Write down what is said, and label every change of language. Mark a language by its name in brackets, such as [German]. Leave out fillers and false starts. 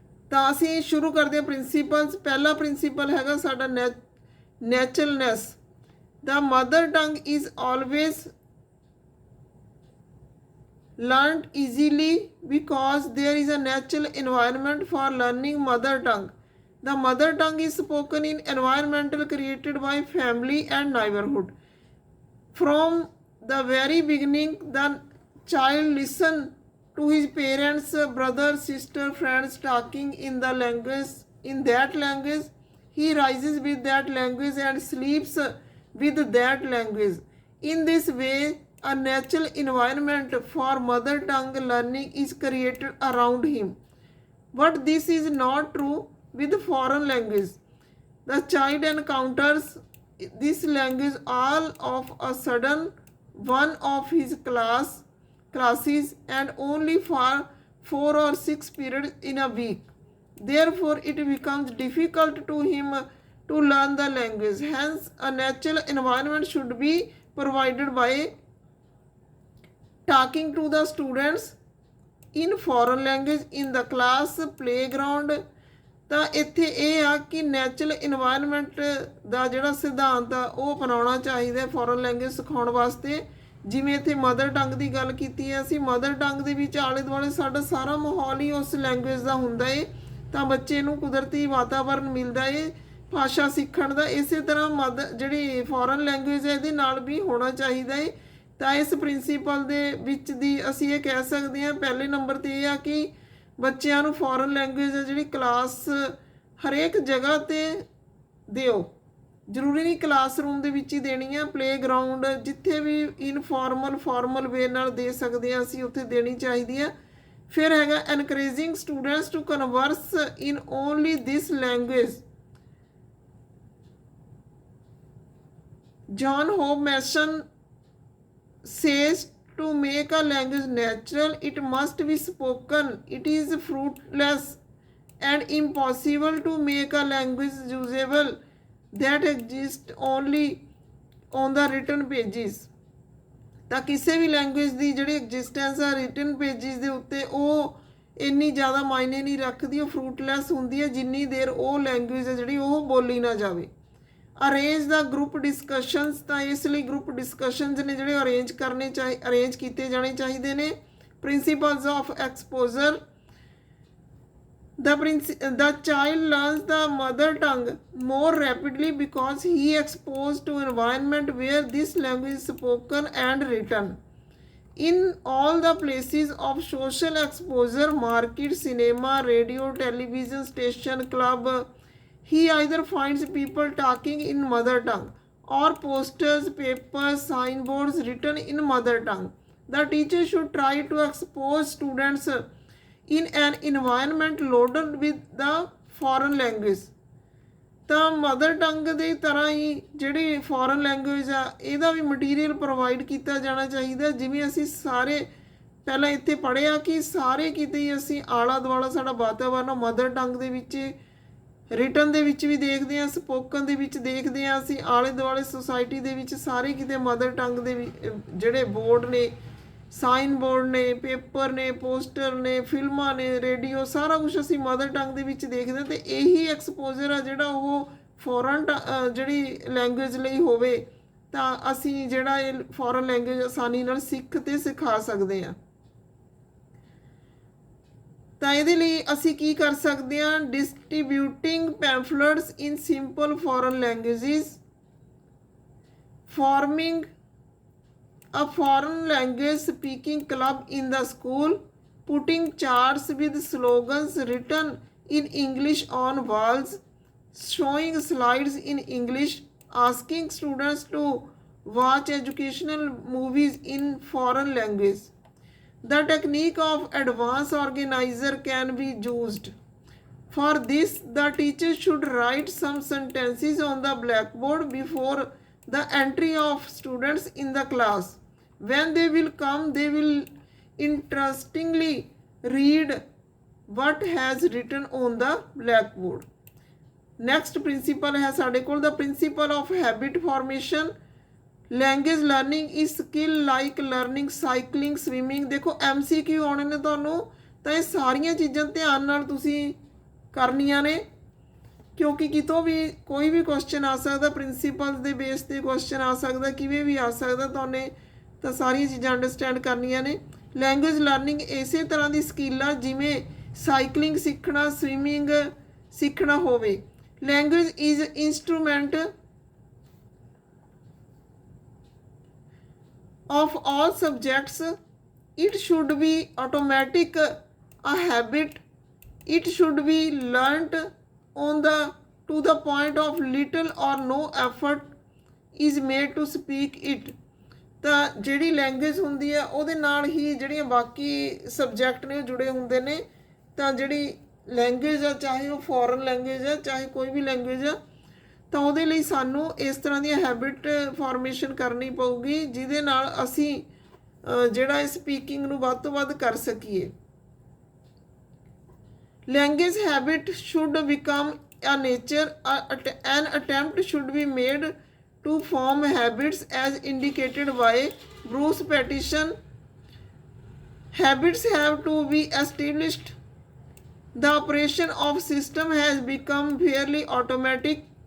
[Punjabi] ਤਾਂ ਅਸੀਂ ਸ਼ੁਰੂ ਕਰਦੇ ਹਾਂ ਪ੍ਰਿੰਸੀਪਲਸ। ਪਹਿਲਾ ਪ੍ਰਿੰਸੀਪਲ ਹੈਗਾ ਸਾਡਾ ਨੈਚੁਰਲਨੈਸ। [English] The mother tongue is always learned easily because there is a natural environment for learning mother tongue. The mother tongue is spoken in environmental created by family and neighborhood. From the very beginning, the child listens to his parents, brother, sister, friends talking in that language. he rises with that language and sleeps with that language. In this way, a natural environment for mother tongue learning is created around him. But this is not true with foreign language. The child encounters this language all of a sudden one of his classes and only for 4 or 6 periods in a week. Therefore, it becomes difficult to him to learn the language. Hence, a natural environment should be provided by talking to the students in foreign language in the class, playground. [Punjabi] ਤਾਂ ਇੱਥੇ ਇਹ ਆ ਕਿ natural environment ਦਾ ਜਿਹੜਾ ਸਿਧਾਂਤ ਆ ਉਹ ਅਪਣਾਉਣਾ ਚਾਹੀਦਾ ਫੋਰਨ ਲੈਂਗੁਏਜ ਸਿਖਾਉਣ ਵਾਸਤੇ। ਜਿਵੇਂ ਇੱਥੇ ਮਦਰ ਟੰਗ ਦੀ ਗੱਲ ਕੀਤੀ ਹੈ, ਅਸੀਂ ਮਦਰ ਟੰਗ ਦੇ ਵਿੱਚ ਆਲੇ ਦੁਆਲੇ ਸਾਡਾ ਸਾਰਾ ਮਾਹੌਲ ਹੀ ਉਸ ਲੈਂਗੁਏਜ ਦਾ ਹੁੰਦਾ ਏ, ਤਾਂ ਬੱਚੇ ਨੂੰ ਕੁਦਰਤੀ ਵਾਤਾਵਰਨ ਮਿਲਦਾ ਏ ਭਾਸ਼ਾ ਸਿੱਖਣ ਦਾ। ਇਸੇ ਤਰ੍ਹਾਂ ਜਿਹੜੀ ਫੋਰਨ ਲੈਂਗੁਏਜ ਹੈ ਇਹਦੇ ਨਾਲ ਵੀ ਹੋਣਾ ਚਾਹੀਦਾ ਏ। ਤਾਂ ਇਸ ਪ੍ਰਿੰਸੀਪਲ ਦੇ ਵਿੱਚ ਦੀ ਅਸੀਂ ਇਹ ਕਹਿ ਸਕਦੇ ਹਾਂ ਪਹਿਲੇ ਨੰਬਰ 'ਤੇ ਇਹ ਆ ਕਿ ਬੱਚਿਆਂ ਨੂੰ ਫੋਰਨ ਲੈਂਗੁਏਜ ਜਿਹੜੀ ਕਲਾਸ ਹਰੇਕ ਜਗ੍ਹਾ 'ਤੇ ਦਿਓ, ਜ਼ਰੂਰੀ ਨਹੀਂ ਕਲਾਸਰੂਮ ਦੇ ਵਿੱਚ ਹੀ ਦੇਣੀ ਆ, ਪਲੇਗਰਾਊਂਡ ਜਿੱਥੇ ਵੀ ਇਨਫੋਰਮਲ ਫਾਰਮਲ ਵੇ ਨਾਲ ਦੇ ਸਕਦੇ ਹਾਂ ਅਸੀਂ ਉੱਥੇ ਦੇਣੀ ਚਾਹੀਦੀ ਆ। [English] ਫਿਰ ਹੈਗਾ encouraging students to converse in only this language. John Hope Mason says to make a language natural, it must be spoken. It is fruitless and impossible to make a language usable that exists only on the written pages. [Punjabi] ਤਾਂ ਕਿਸੇ ਵੀ language ਦੀ ਜਿਹੜੀ existence ਆ written pages ਦੇ ਉੱਤੇ ਉਹ ਇੰਨੀ ਜ਼ਿਆਦਾ ਮਾਇਨੇ ਨਹੀਂ ਰੱਖਦੀ, ਉਹ ਫਰੂਟਲੈਸ ਹੁੰਦੀ ਹੈ ਜਿੰਨੀ ਦੇਰ ਉਹ ਲੈਂਗੁਏਜ ਹੈ ਜਿਹੜੀ ਉਹ ਬੋਲੀ ਨਾ ਜਾਵੇ। [English] arrange the group discussions, [Punjabi] ਤਾਂ ਇਸ ਲਈ ਗਰੁੱਪ ਡਿਸਕਸ਼ਨਸ ਨੇ ਜਿਹੜੇ ਅਰੇਂਜ ਕੀਤੇ ਜਾਣੇ ਚਾਹੀਦੇ ਨੇ। [English] Principles of exposure, the child learns the mother tongue more rapidly because he is exposed to environment where this language is spoken and written. In all the places of social exposure, market, cinema, radio, television station, club, he either finds people talking in mother tongue or posters, papers, signboards written in mother tongue. The teacher should try to expose students in an environment loaded with the foreign language. [Punjabi] ਤਾਂ mother tongue ਦੀ ਤਰ੍ਹਾਂ ਹੀ ਜਿਹੜੀ foreign language ਆ ਇਹਦਾ ਵੀ material provide ਕੀਤਾ ਜਾਣਾ ਚਾਹੀਦਾ। ਜਿਵੇਂ ਅਸੀਂ ਸਾਰੇ ਪਹਿਲਾਂ ਇੱਥੇ ਪੜ੍ਹਿਆ ਕਿ ਸਾਰੇ ਕਿਤੇ ਹੀ ਅਸੀਂ ਆਲਾ ਦੁਆਲਾ ਸਾਡਾ ਵਾਤਾਵਰਨ ਮਦਰ ਟੰਗ ਦੇ ਵਿੱਚ ਰਿਟਨ ਦੇ ਵਿੱਚ ਵੀ ਦੇਖਦੇ ਹਾਂ, ਸਪੋਕਨ ਦੇ ਵਿੱਚ ਦੇਖਦੇ ਹਾਂ, ਅਸੀਂ ਆਲੇ ਦੁਆਲੇ ਸੁਸਾਇਟੀ ਦੇ ਵਿੱਚ ਸਾਰੇ ਕਿਤੇ ਮਦਰ ਟੰਗ ਦੇ ਜਿਹੜੇ ਬੋਰਡ ਨੇ, ਸਾਈਨ ਬੋਰਡ ਨੇ, ਪੇਪਰ ਨੇ, ਪੋਸਟਰ ਨੇ, ਫਿਲਮਾਂ ਨੇ, ਰੇਡੀਓ, ਸਾਰਾ ਕੁਛ ਅਸੀਂ ਮਦਰ ਟੰਗ ਦੇ ਵਿੱਚ ਦੇਖਦੇ ਹਾਂ। ਅਤੇ ਇਹੀ ਐਕਸਪੋਜ਼ਰ ਆ ਜਿਹੜਾ ਉਹ ਫੋਰਨ ਜਿਹੜੀ ਲੈਂਗੁਏਜ ਲਈ ਹੋਵੇ ਤਾਂ ਅਸੀਂ ਜਿਹੜਾ ਇਹ ਫੋਰਨ ਲੈਂਗੁਏਜ ਆਸਾਨੀ ਨਾਲ ਸਿੱਖ ਅਤੇ ਸਿਖਾ ਸਕਦੇ ਹਾਂ। ਤਾਂ ਇਹਦੇ ਲਈ ਅਸੀਂ ਕੀ ਕਰ ਸਕਦੇ ਹਾਂ, [English] Distributing pamphlets in simple foreign languages, forming a foreign language speaking club in the school, putting charts with slogans written in English on walls, showing slides in English, asking students to watch educational movies in foreign language. The technique of advanced organizer can be used. For this, the teacher should write some sentences on the blackboard before the entry of students in the class. When they will come, they will interestingly read what has written on the blackboard. Next principle [Punjabi] ਹੈ ਸਾਡੇ ਕੋਲ [English] the principle of habit formation. Language learning is skill like learning cycling, swimming. [Punjabi] ਦੇਖੋ MCQ ਆਉਣੇ ਨੇ ਤੁਹਾਨੂੰ, ਤਾਂ ਇਹ ਸਾਰੀਆਂ ਚੀਜ਼ਾਂ ਧਿਆਨ ਨਾਲ ਤੁਸੀਂ ਕਰਨੀਆਂ ਨੇ ਕਿਉਂਕਿ ਕਿਤੋਂ ਵੀ ਕੋਈ ਵੀ ਕੁਐਸਚਨ ਆ ਸਕਦਾ, ਪ੍ਰਿੰਸੀਪਲਸ ਦੇ ਬੇਸ 'ਤੇ ਕੁਐਸਚਨ ਆ ਸਕਦਾ, ਕਿਵੇਂ ਵੀ ਆ ਸਕਦਾ, ਤੁਹਾਨੂੰ ਤਾਂ ਸਾਰੀਆਂ ਚੀਜ਼ਾਂ ਅੰਡਰਸਟੈਂਡ ਕਰਨੀਆਂ ਨੇ। ਲੈਂਗੁਏਜ ਲਰਨਿੰਗ ਇਸੇ ਤਰ੍ਹਾਂ ਦੀ ਸਕਿੱਲ ਆ ਜਿਵੇਂ ਸਾਈਕਲਿੰਗ ਸਿੱਖਣਾ, ਸਵਿਮਿੰਗ ਸਿੱਖਣਾ ਹੋਵੇ। [English] Language is instrument of all subjects. It should be automatic, a habit. It should be learnt on the to the point of little or no effort is made to speak it। [Punjabi] ਤਾਂ ਜਿਹੜੀ language ਹੁੰਦੀ ਹੈ ਉਹਦੇ ਨਾਲ ਹੀ ਜਿਹੜੀਆਂ ਬਾਕੀ subject ਨੇ ਉਹ ਜੁੜੇ ਹੁੰਦੇ ਨੇ। ਤਾਂ ਜਿਹੜੀ ਲੈਂਗੁਏਜ ਆ, ਚਾਹੇ ਉਹ ਫੋਰਨ ਲੈਂਗੁਏਜ ਆ, ਚਾਹੇ ਕੋਈ ਵੀ ਲੈਂਗੁਏਜ ਆ, ਤਾਂ ਉਹਦੇ ਲਈ ਸਾਨੂੰ ਇਸ ਤਰ੍ਹਾਂ ਦੀਆਂ ਹੈਬਿਟ ਫਾਰਮੇਸ਼ਨ ਕਰਨੀ ਪਊਗੀ ਜਿਹਦੇ ਨਾਲ ਅਸੀਂ ਜਿਹੜਾ ਇਹ ਸਪੀਕਿੰਗ ਨੂੰ ਵੱਧ ਤੋਂ ਵੱਧ ਕਰ ਸਕੀਏ। [English] Language habit should become a nature, an attempt should be made to form habits as indicated by Bruce petition। Habits have to be established। The operation of system has become fairly automatic।